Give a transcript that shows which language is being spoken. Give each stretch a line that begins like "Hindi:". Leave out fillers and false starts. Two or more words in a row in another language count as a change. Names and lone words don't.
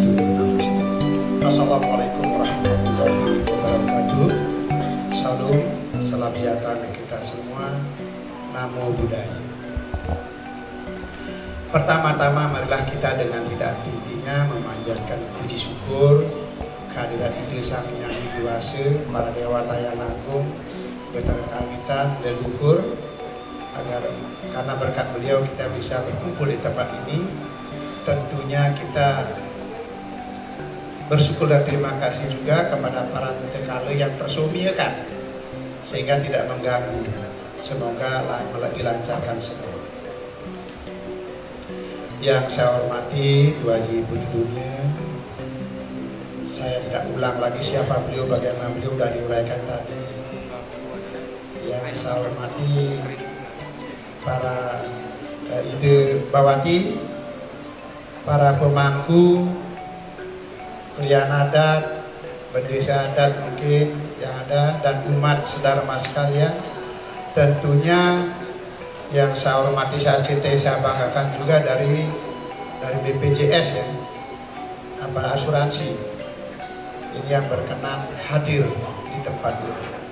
Arabic: السلام عليكم ورحمة الله وبركاته.
Indonesian: Salam, salam sejahtera bagi kita semua.
Pali: Namo Buddhaya.
Indonesian: Pertama-tama marilah kita dengan tidak henti-hentinya memanjatkan puji syukur kehadiran Ide Sang Hyang Widiwasa, para dewa Tayan Agung, betara kawitan leluhur, agar karena berkat beliau kita bisa berkumpul di tempat ini. Tentunya kita bersyukur dan terima kasih juga kepada para mutekala yang persumiakan sehingga tidak mengganggu. Semoga dilancarkan semua. Yang saya hormati Tuan Haji Putri Dunia, saya tidak ulang lagi siapa beliau, bagaimana beliau sudah diuraikan tadi. Yang saya hormati para Ide Bawati, para pemangku, pria adat, bendesa adat mungkin yang ada, dan umat sedharma sekalian. Tentunya yang saya hormati, saya cintai, saya banggakan juga dari BPJS ya, apa asuransi ini yang berkenan hadir di tempat ini.